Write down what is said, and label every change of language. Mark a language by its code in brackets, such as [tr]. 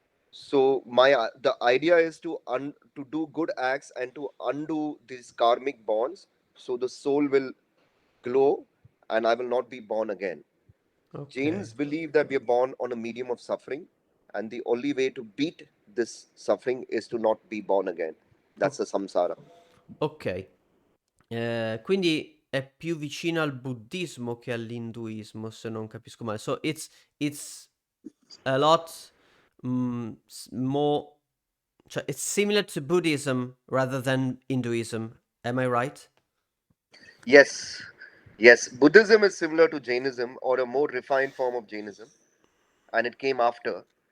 [en] So the idea is to do good acts and to undo these karmic bonds, so the soul will glow and I will not be born again. Okay. Jains believe that we are born on a medium of suffering, and the only way to beat this suffering is to not be born again. That's O- the samsara. ok. [it] Quindi è più vicino al buddismo che all'induismo, se non capisco male. [en] So it's a lot more, cioè it's similar to Buddhism rather than Hinduism. Am I right? Yes, yes. Buddhism is similar to Jainism, or a more refined form of Jainism, and it came after.